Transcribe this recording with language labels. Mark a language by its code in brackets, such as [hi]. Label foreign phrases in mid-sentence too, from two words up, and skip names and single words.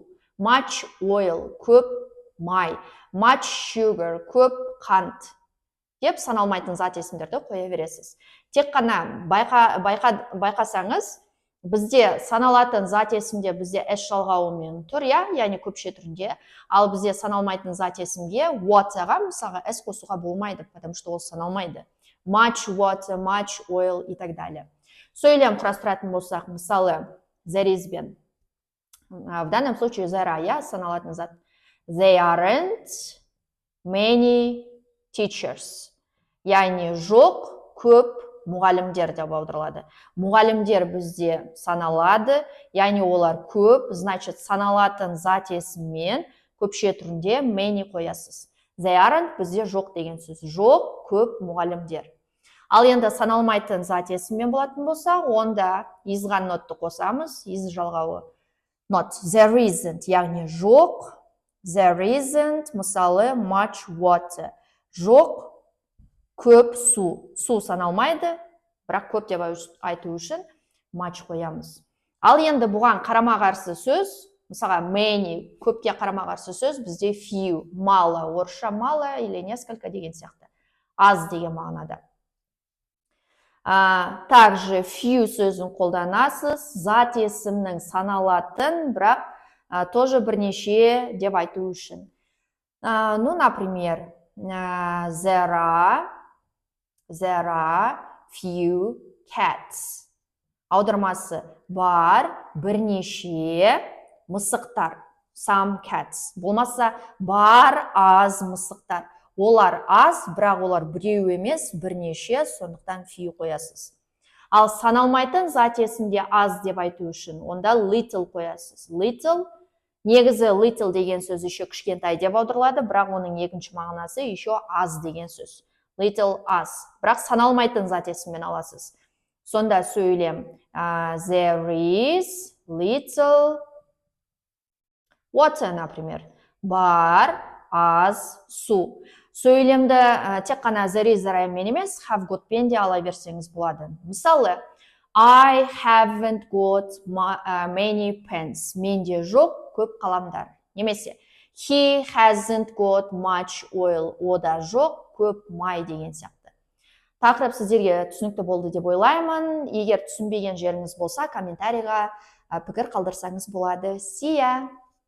[en] Much oil, [kk] көп май. [en] Much sugar, [kk] көп қант деп саналмайтын зат есімдерді қоя бересіз. Тек қана байқасаңыз, бізде саналатын зат есімде бізде s жалғауымен тұр, яғни көпше түрінде. Ал бізде саналмайтын зат есімге waterға мысалға s қосуға болмайды, [ru] потому что [kk] ол саналмайды. [en] Much water, much oil [ru] и так далее. [kk] Сөйлем құрастыратын болсақ, мысалы, [en] there is been. [ru] В данном случае there, [kk] саналатын зат. [en] They aren't many teachers. [kk] Яғни жоқ, көп мұғалімдер деп аударылады. Мұғалімдер бізде саналады, яғни олар көп, значит, саналатын зат есіммен көпше түрінде many қоясыз. [en] They aren't [kk] бізде жоқ деген сөз. Жоқ, көп мұғалімдер. Ал енді саналмайтын зат есіммен болатын болса, онда isға notты қосамыз, is жалғауы. [en] Not, there isn't, [kk] яғни жоқ, [en] there isn't, мысалы, much water. [kk] Жоқ, көп су. Су саналмайды, бірақ көп деп айту үшін much қоямыз. Ал енді бұған қарама-қарсы сөз, мысалға many, көпке қарама-қарсы сөз бізде few, [ru] мало, орысша мало или несколько [kk] деген сияқты. Аз деген мағынада. Также few сөзін қолданасыз, зат есімнің саналатын, бірақ тоже бірнеше деп айту үшін. [ru] Ну, например, [en] there are few cats. [kk] Аудармасы бар бірнеше мысықтар. [en] Some cats. [kk] Болмаса бар аз мысықтар. Олар аз, бірақ олар біреу емес, бірнеше, сондықтан few қоясыз. Ал саналмайтын зат есімде аз деп айту үшін, онда little қоясыз. Little, негізі little деген сөз еще кішкентай деп аударылады, бірақ оның екінші мағынасы еще аз деген сөз. Little аз, бірақ саналмайтын зат есіммен аласыз. Сонда сөйлем [en] there is little water, [kk] например. Бар аз су. Сөйлемді тек қана [en] there is [kk] мен емес, [en] have got [kk] пен де ала берсеңіз болады. Мысалы, [en] I haven't got many pens. [kk] Менде жоқ көп қаламдар. Немесе, [en] he hasn't got much oil. [kk] Ода жоқ көп май деген сияқты. Тақырып сіздерге түсінікті болды деп ойлаймын. Егер түсінбеген жеріңіз болса, комментарийға пікір қалдырсаңыз болады. [en] See ya!